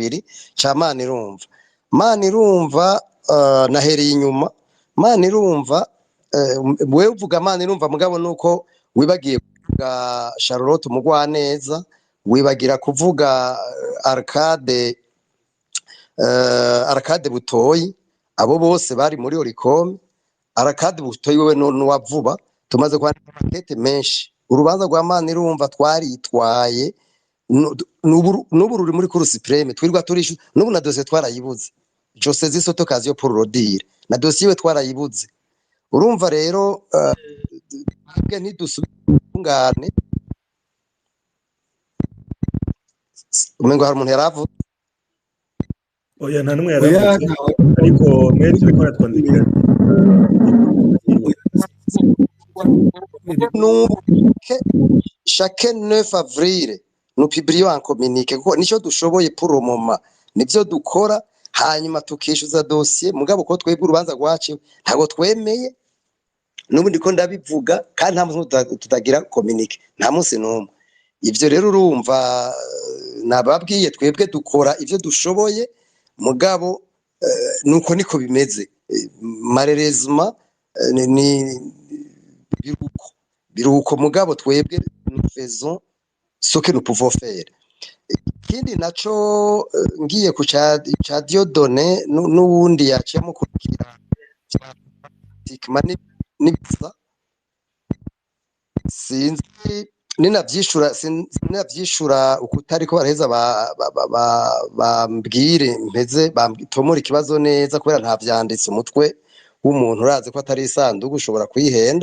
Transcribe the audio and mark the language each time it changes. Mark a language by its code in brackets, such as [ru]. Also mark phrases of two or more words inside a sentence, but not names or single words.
[rn] ngiye kukigira kabiri ca Manirumva nahereye inyuma mana irumva wewe uvuga mana irumva mugabo nuko wibagiye kuvuga Charlotte Umugwaneza, wibagira kuvuga Arcade Butoyi, abo bose bari muri Oricom. Arcade Butoyi wewe n'uwavuba, tumaze kwandika amakete menshi. Urubanza rwa mana irumva twaritwaye n'ubu ruri muri [fr] Cour supreme, [rn] twirwa turishu n'ubu na dossier twarayibuze. [fr] Je saisis cette occasion pour le dire, [rn] na dossier we twarayibuze. Urumva rero ntidusubungane umengo hari umuntu yaravuze oya nta numwe yaravuze ariko meri ariko aratwandikira [fr] chaque 9 avril nous publions un communiqué [rn] kuko nico dushoboye [fr] pour le moment, [rn] nivyo dukora hanyuma tukishuza dossier mugabo ko twebwe urubanza rwaciwe ntago twemeye n'ubundi ko ndabivuga kandi nta muntu tutagira communique nta munsi n'umwe. Ivyo rero urumva nababwiye twebwe dukora ivyo dushoboye mugabo nuko niko bimeze malheureusement ni biruko mugabo twebwe [fr] nous faisons ce que nous pouvons faire. [rn] Ikindi naco ngiye ku ca Dieudonné n'uwundi yaciye mukurikira nibisa sinzi ninavyishura ukutariko baraheza bambwire mpeze bamtomora ikibazo neza kubera nta vyanditse umutwe w'umuntu urazi ko atari isanduku ushobora kwihenda.